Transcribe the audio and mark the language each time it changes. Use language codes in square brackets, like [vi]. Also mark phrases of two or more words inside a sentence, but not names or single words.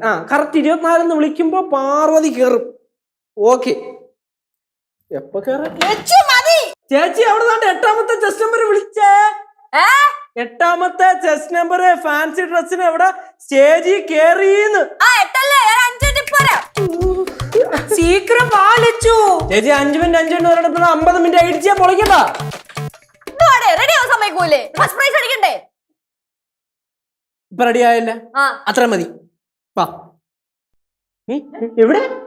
[ml] ആ കറക്റ്റ് 24 വിളിക്കുമ്പോ പാർവതി കയറും. ഓക്കെ എപ്പോ കേറാ? ലച്ചു മതി. ചേച്ചി അവിടെ നിന്നാണ്ട് 8ാമത്തെ [en] chest number [ml] വിളിച്ചേ. 8ാമത്തെ [en] chest number fancy dress [ml] എവിടെ സ്റ്റേജിൽ കേറിന്ന്. [ta] சீக்கிரம் வா லச்சு. [ml] ചേച്ചി 5 മിനിറ്റ് 5 മിനിറ്റ് ഒരിടത്ത് 50 മിനിറ്റ് അടിച്ചാ പൊളിക്കട്ടാ. റെഡി ആവാൻ സമ്മതിക്കൂലേ? [en] first prize [ml] അടിക്കണ്ടേ? ഇപ്പൊ റെഡി ആയല്ല, അത്ര മതി. വാ. എവിടെ